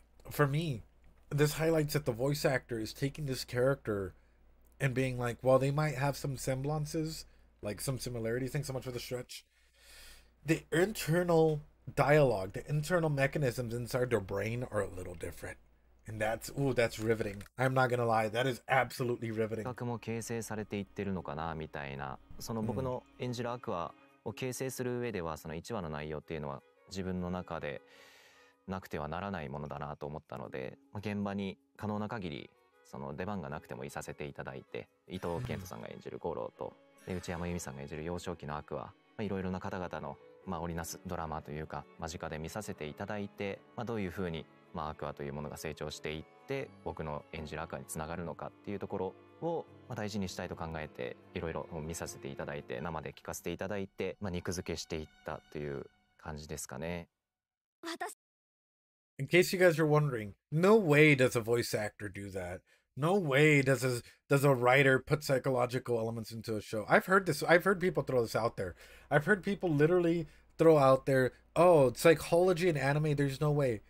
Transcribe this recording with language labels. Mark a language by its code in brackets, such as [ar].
[en] For me, this highlights that the voice actor is taking this character and being like, well, they might have some semblances, like some similarities. Thanks so much for the stretch. The internal dialogue, the internal mechanisms inside their brain are a little different. And that's riveting. I'm not gonna lie, that is absolutely riveting. [ja] 人格も形成されていってるのかなみたいな、その僕の演じるアクアを形成する上では、その1話の内容っていうのは自分の中でなくてはならないものだなと思ったので、現場に可能な限りその出番がなくてもいさせていただいて、伊藤健人さんが演じる五郎と内山由美さんが演じる幼少期のアクア、いろいろな方々の織りなすドラマというか間近で見させていただいて、どういうふうにアクアというものが成長していって僕の演じるアクアにつながるのかっていうところを大事にしたいと考えて、いろいろ見させていただいて、生で聞かせていただいて、肉付けしていったという感じですかね。 [en] In case you guys are wondering, no way does a voice actor do that. No way does a writer put psychological elements into a show. I've heard this. I've heard people throw this out there. I've heard people literally throw out there, oh, psychology and anime, there's no way.